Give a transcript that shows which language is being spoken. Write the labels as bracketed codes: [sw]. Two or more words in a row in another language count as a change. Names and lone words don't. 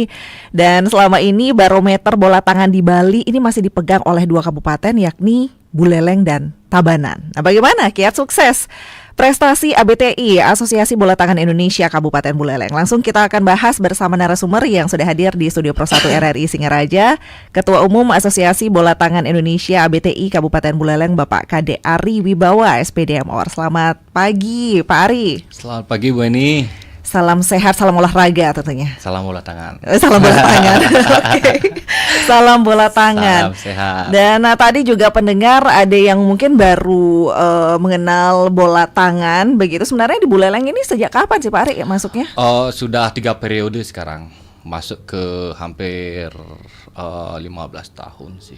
[id] Dan selama ini barometer bola tangan di Bali ini masih dipegang oleh dua kabupaten, yakni Buleleng dan Tabanan. Nah, bagaimana kiat sukses prestasi ABTI Asosiasi Bola Tangan Indonesia Kabupaten Buleleng? Langsung kita akan bahas bersama narasumber yang sudah hadir di Studio Pro 1 RRI Singaraja, Ketua Umum Asosiasi Bola Tangan Indonesia ABTI Kabupaten Buleleng, Bapak Kade Ari Wibawa SPD MOR. Selamat pagi Pak Ari. Selamat pagi Bu Eni. Salam sehat, salam olahraga tentunya. Salam bola tangan. Salam bola tangan. Oke. Salam bola tangan. Salam sehat. Dan tadi juga pendengar ada yang mungkin baru mengenal bola tangan begitu. Sebenarnya di Buleleng ini sejak kapan sih Pak Ari masuknya? Sudah 3 periode sekarang. Masuk ke hampir 15 tahun sih.